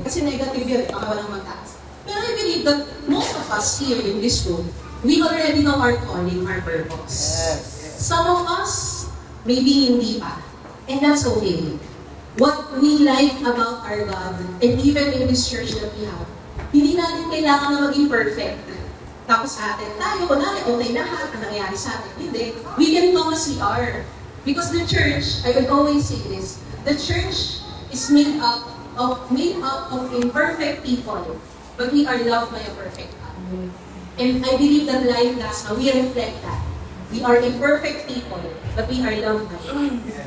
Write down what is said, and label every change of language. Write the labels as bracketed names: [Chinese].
[Filipino] Kasi negative yun, baka walang magtaas. [English] Pero I believe that most of us here in this room, we already know our calling, our purpose. Yes. Some of us, maybe [Filipino] hindi pa. [English] And that's okay. What we like about our God, and even in this church that we have, [Filipino] hindi natin kailangan na maging perfect. Tapos atin, tayo, kunwari, okay lahat ang nangyayari sa atin. [English] Hindi. We can come as we are. Because the church, I would always say this, the church is made up of imperfect people, but we are loved by a perfect God. And I believe that life last now, we reflect that. We are imperfect people, but we are loved by God.